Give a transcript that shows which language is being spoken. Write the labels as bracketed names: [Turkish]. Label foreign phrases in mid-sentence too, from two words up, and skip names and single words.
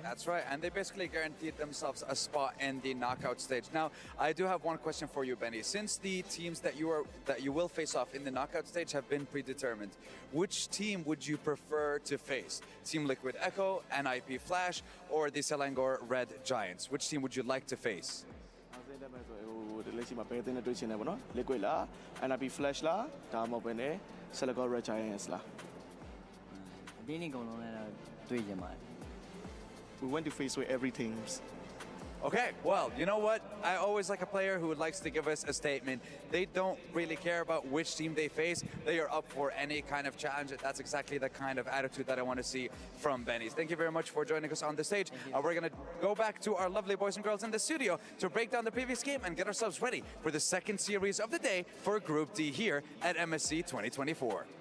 [English] That's right, and they basically guaranteed themselves a spot in the knockout stage. Now, I do have one question for you, Benny. Since the teams that you will face off in the knockout stage have been predetermined, which team would you prefer to face? Team Liquid Echo, NIP Flash, or the Selangor Red Giants? Which team would you like to face? [Burmese] လက်ရှိမှာဘယ်တင်နဲ့တွေ့ချင်တယ်ပေါ့နော် liquid လား NIP flash လားဒါမှမဟုတ်ဘဲနဲ့ Selangor Red Giants လား အတင်းနေကုန်လုံးနဲ့တော့တွေ့ကြပါတယ် [English] We went to face with every teams. Okay, well, you know what? I always like a player who likes to give us a statement. They don't really care about which team they face. They are up for any kind of challenge. That's exactly the kind of attitude that I want to see from Benny's. Thank you very much for joining us on the stage. We're going to go back to our lovely boys and girls in the studio to break down the previous game and get ourselves ready for the second series of the day for Group D here at MSC 2024.